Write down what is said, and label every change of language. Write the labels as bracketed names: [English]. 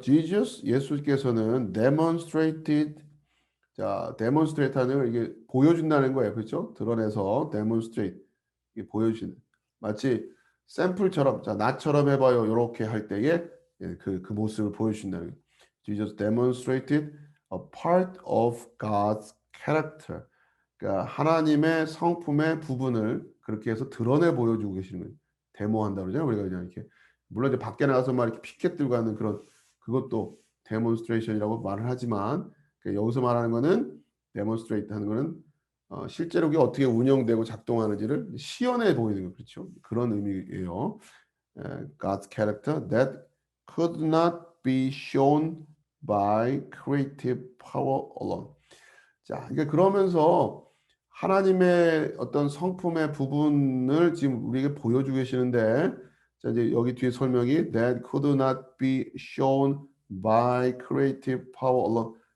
[Korean] Jesus 예수께서는 [English] demonstrated [Korean] 자, demonstrate 하는 이게 보여준다는 거예요. 그렇죠? 드러내서 demonstrate 이게 보여주는 마치 샘플처럼 자, 나처럼 해봐요. 이렇게 할 때에 그 모습을 보여준다는 거예요. [English] Jesus demonstrated a part of God's character. [Korean] 그러니까 하나님의 성품의 부분을 그렇게 해서 드러내 보여주고 계시는 거예요. 데모한다 그러잖아요. 우리가 그냥 이렇게 물론 이제 밖에 나가서 막 이렇게 피켓 들고 하는 그런 그것도 데몬스트레이션이라고 말을 하지만 여기서 말하는 거는 데몬스트레이트 하는 거는 실제로 그게 어떻게 운영되고 작동하는지를 시연해 보이는 거 그렇죠? 그런 의미예요. [English] God's character that could not be shown by creative power alone. [Korean] 자, 이게 그러면서 하나님의 어떤 성품의 부분을 지금 우리에게 보여주고 계시는데, 자, 이제 여기 뒤에 설명이 [English] that could not be shown by creative power alone.